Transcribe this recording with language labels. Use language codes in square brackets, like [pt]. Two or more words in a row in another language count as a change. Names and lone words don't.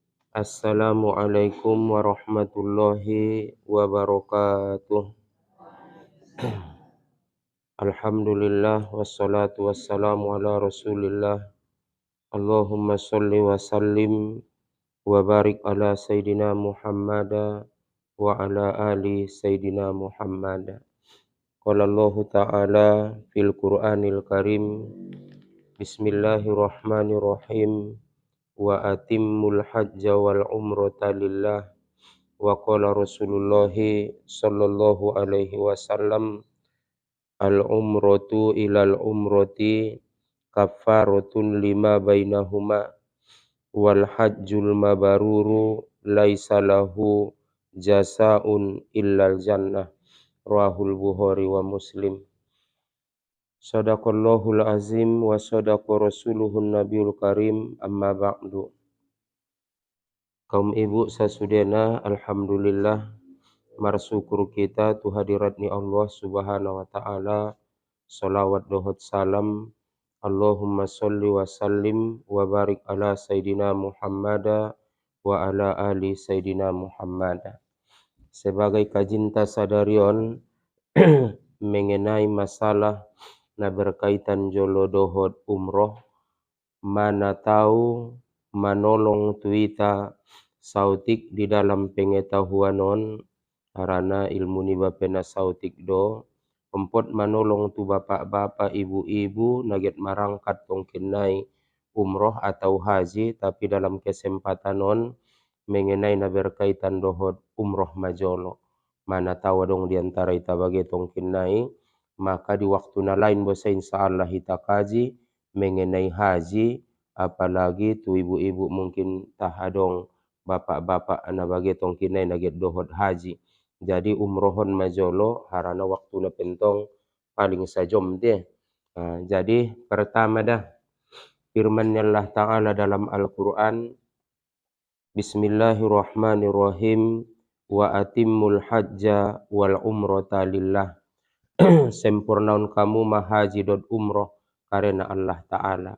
[ar] السلام عليكم ورحمة الله وبركاته. الحمد لله والصلاة والسلام على رسول الله. اللهم صل وسلم وبارك على سيدنا محمد وعلى آل سيدنا محمد. قال الله تعالى في القرآن الكريم. بسم الله الرحمن الرحيم. وأتموا الحج والعمرة لله. وقال رسول الله صلى الله عليه وسلم، العمرة إلى العمرة كفارة لما بينهما والحج المبرور ليس له جزاء إلا الجنة. رواه البخاري ومسلم. صدق الله العظيم وصدق رسوله النبي الكريم، أما بعد. [btm] Kaum ibu sasudena, alhamdulillah marsyukur kita tu hadirat ni [ar] الله سبحانه وتعالى. [btm] Salawat dohot salam [ar] اللهم صل وسلم وبارك على سيدنا محمد وعلى آل سيدنا محمد. [btm] Sebagai kajinta sadarion mengenai masalah na berkaitan jolo dohot umroh, mana tahu manolong tuita sautik di dalam pengetahuanon karena ilmu ni bapena sautik do empot manolong tu bapak-bapak ibu-ibu naget marangkat tongkenai umroh atau haji, tapi dalam kesempatanon mengenai na berkaitan dohot umroh majolo. Mana tahu dong diantara ita bagi tongkenai, maka di waktu na lain bosa insyaallah ita kaji mengenai haji, apalagi tu ibu-ibu mungkin tahadong bapak-bapak na bagi tongkinai naget dohot haji. Jadi umrohon majolo harana waktu na pentong paling sajom deh. Jadi pertama dah firman [ar] الله تعالى [btm] dalam Al-Quran, Bismillahirrahmanirrahim, [ar] وأتموا الحج والعمرة لله. [btm] Sempurnaun kamu mahaji dot umroh karena [ar] الله تعالى.